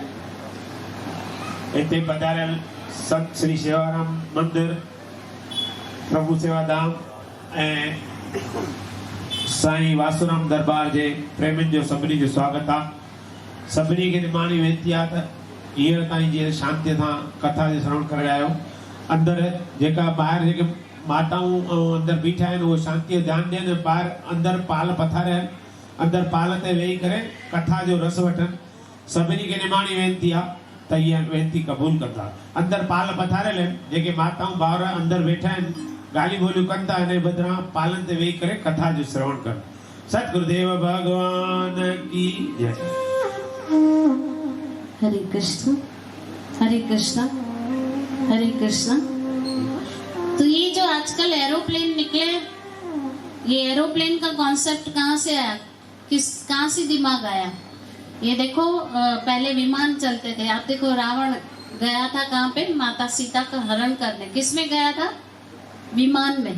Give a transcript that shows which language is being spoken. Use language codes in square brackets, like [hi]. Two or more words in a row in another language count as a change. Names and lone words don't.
[sd] इते पधारियल संत श्री सेवाराम मंदिर, प्रभु सेवाधाम ऐं साईं वासुराम दरबार जे प्रेमियुनि जो सभिनी जो स्वागत आहे। सभिनी खे निमाणी वेनती आहे त हींअर ताईं जीअं शांतीअ सां कथा जो श्रवण करे आहियो, अंदरि जेका ॿाहिरि जेके माताऊं अंदरि बीठा आहिनि उहे शांतीअ ध्यानु ॾियनि, ॿाहिरि अंदरि पाल पथारिया आहिनि, अंदर पाल ते वेही करे कथा जो रस वठनि। सभिनी खे निमाणी वेनती आहे त इहा वेनती क़बूल कंदा। अंदर पाल पथारियल आहिनि, जेके माताऊं भाउर अंदर वेठा आहिनि, ॻाल्हियूं ॿोलियूं कनि था, हिन बदिरां पालनि ते वेही करे कथा जो श्रवण कनि। [hi] सतगुरुदेव भगवान की जय। [sa] हरे कृष्ण हरे कृष्ण हरे कृष्ण। [hi] तो ये जो आजकल एरोप्लेन निकले, ये एरोप्लेन का कॉन्सेप्ट कहाँ से आया, कहाँ से दिमाग आया? ये देखो, पहले विमान चलते थे। आप देखो, रावण गया था कहाँ पे? माता सीता का हरण करने। किसमें गया था? विमान में।